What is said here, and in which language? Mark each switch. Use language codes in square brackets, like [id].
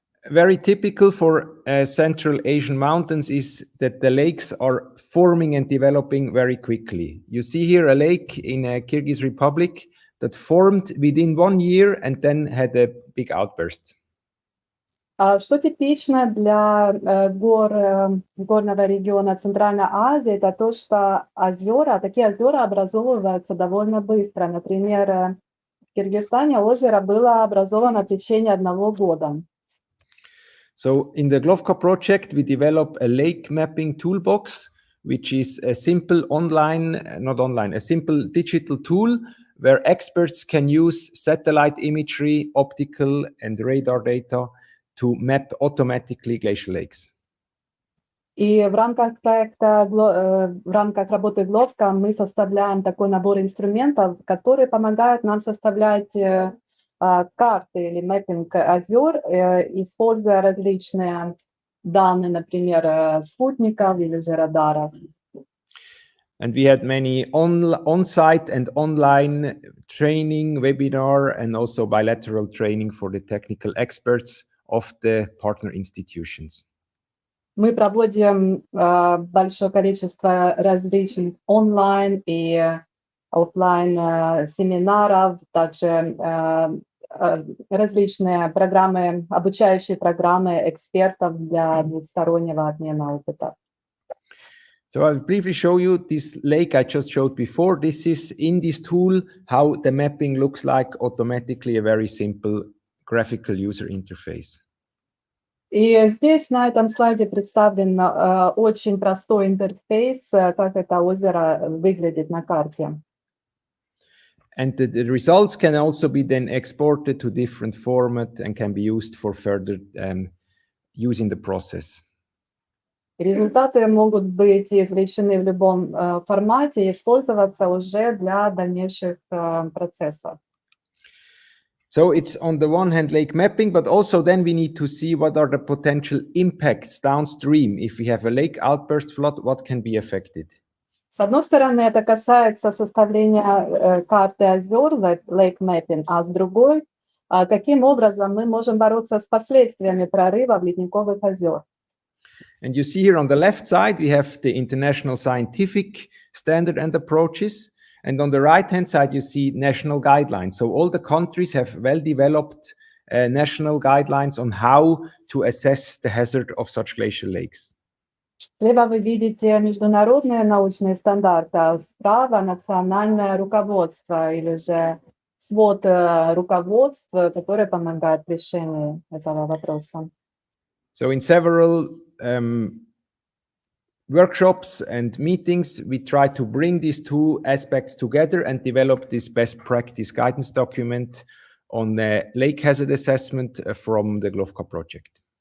[en] Very typical for Central Asian mountains is that the lakes are forming and developing very quickly. You see here a lake in Kyrgyz Republic that formed within 1 year and then had a big outburst. [ru] Что типично для горного региона Центральной Азии, это то, что такие озера образовываются довольно быстро. Например, в Киргизстане озеро было образовано в течение 1 года. [en] So in the GLOVCO project, we develop a lake mapping toolbox, which is a simple a simple digital tool where experts can use satellite imagery, optical and radar data to map automatically glacial lakes. [ru] И в рамках проекта, в рамках работы GLOVCO мы составляем такой набор инструментов, которые помогают нам составлять карты или мэппинг озер, используя различные данные, например, спутников или же радаров. [en] And we had many on-site and online training, webinar, and also bilateral training for the technical experts of the partner institutions. [ru] Мы проводим большое количество различных онлайн и офлайн семинаров, также различные программы, обучающие программы экспертов для двустороннего обмена опыта. [en] So I'll briefly show you this lake I just showed before. This is in this tool, how the mapping looks like automatically, a very simple graphical user interface. [ru] И здесь на этом слайде представлен очень простой интерфейс, как это озеро выглядит на карте. [en] And the results can also be then exported to different format and can be used for further use in the process. [ru] Результаты могут быть извлечены в любом формате и использоваться уже для дальнейших процессов. [en] So it's on the one hand lake mapping, but also then we need to see what are the potential impacts downstream. If we have a lake outburst flood, what can be affected? [ru] С одной стороны, это касается составления карты озер, [en] lake mapping, [ru] а с другой, каким образом мы можем бороться с последствиями прорыва ледниковых озер. [en] And you see here on the left side, we have the international scientific standard and approaches. And on the right-hand side, you see national guidelines. So all the countries have well-developed national guidelines on how to assess the hazard of such glacial lakes. [ru] Слева вы видите международные научные стандарты, а справа национальное руководство или же свод руководств, которые помогают в решении этого вопроса. [en] So in several workshops and meetings, we try to bring these two aspects together and develop this best practice guidance document on the lake hazard assessment from the GLOVCA project.